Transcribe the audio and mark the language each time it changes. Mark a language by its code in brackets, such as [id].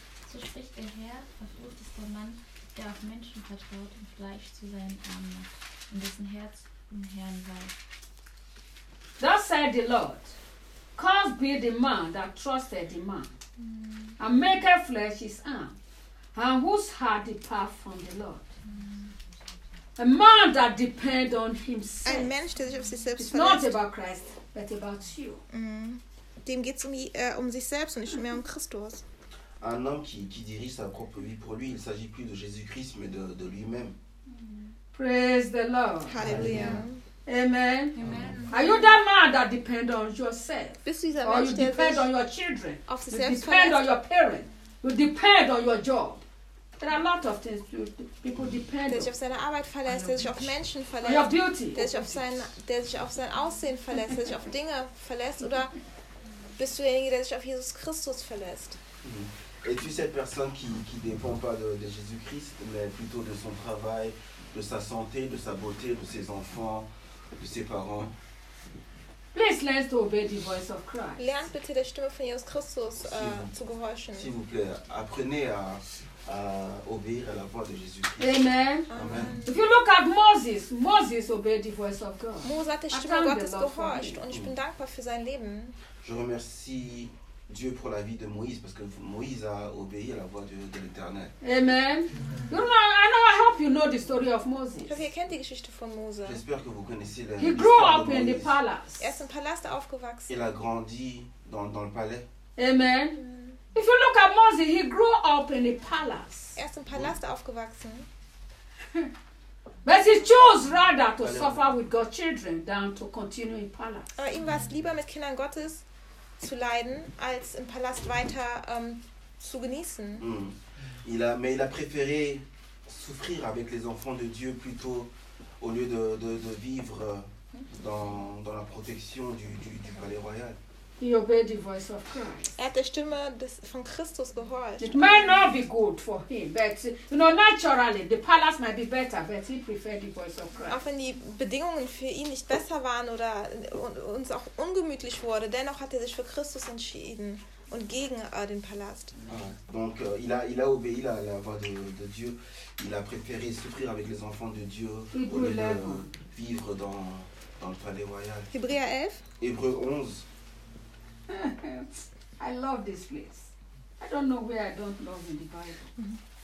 [de] So spricht der Herr, verflucht ist der Mann, der auf Menschen vertraut und Fleisch zu seinen Armen macht und dessen Herz im Herrn weicht. [en] Thus said the Lord, cursed be the man that trusted the man, and maketh flesh his arm, and whose heart depart from the Lord. A man that depend on himself. [de] Ein Mensch, der sich auf sich selbst verlässt. [en] It's not about Christ, but about you. [de] Dem geht's um sich selbst und nicht mehr um Christus. [fr] Un homme qui dirige sa propre vie pour lui, il s'agit plus de Jésus-Christ, mais de lui-même. [en] Praise the Lord. Hallelujah. Amen. Amen. Are you that man that depend on yourself? [de] Bist du dieser Mensch, der sich [en] depend on your children? [de] Auf sich selbst [en] verlässt. You depend on your parents. You depend on your job. There are a lot of things people depend on. [de] Der sich auf seine Arbeit verlässt, der sich auf Menschen verlässt, der sich auf sein Aussehen verlässt, der sich auf Dinge verlässt, oder bist du derjenige, der sich auf Jesus Christus verlässt? [fr] Es-tu cette personne qui dépend pas de Jésus-Christ, mais plutôt de son travail, de sa santé, de sa beauté, de ses enfants, de ses parents? [en] Please learn to obey the voice of Christ. [de] Lernt bitte der Stimme von Jesus Christus zu gehorchen. [fr] S'il vous plaît, apprenez à obéir à la voix de Jésus-Christ. [en] Amen. Amen. If you look at Moses, Moses obeyed the voice of God. [de] Mose hat der Stimme Gottes gehorcht und ich bin dankbar für sein Leben. [fr] Je remercie Dieu pour la vie de Moïse parce que Moïse a obéi à la voix de l'Éternel. [en] Amen. You know, I know, I hope you know the story of Moses. [de] Ich hoffe, ihr kennt die Geschichte von Mose. [fr] J'espère que vous connaissez la histoire de Moïse. [en] He grew up in the palace. [de] Er ist im Palast aufgewachsen. [fr] Il a grandi dans le palais. [en] Amen. If you look at Moses, he grew up in a palace. [de] Er ist im Palast aufgewachsen. [en] But he chose rather to suffer with God's children than to continue in palace. [de] Aber ihm war es lieber, mit Kindern Gottes zu leiden, als im Palast weiter zu genießen. [fr] Mais il a préféré souffrir avec les enfants de Dieu plutôt au lieu de vivre dans la protection du palais royal. [en] He obeyed the voice of Christ. [de] Er hat der Stimme von Christus gehorcht. [en] It might not be good for him, but you know, naturally the palace might be better, but he preferred the voice of Christ. [de] Auch wenn die Bedingungen für ihn nicht besser waren oder uns auch ungemütlich wurde, dennoch hat er sich für Christus entschieden und gegen den Palast. [fr] Donc il a obéi à la voix de Dieu. Il a préféré souffrir avec les enfants de Dieu au lieu de vivre dans le palais royal. Hébreux 11. [en] I love this place. I don't know where I don't love in the Bible.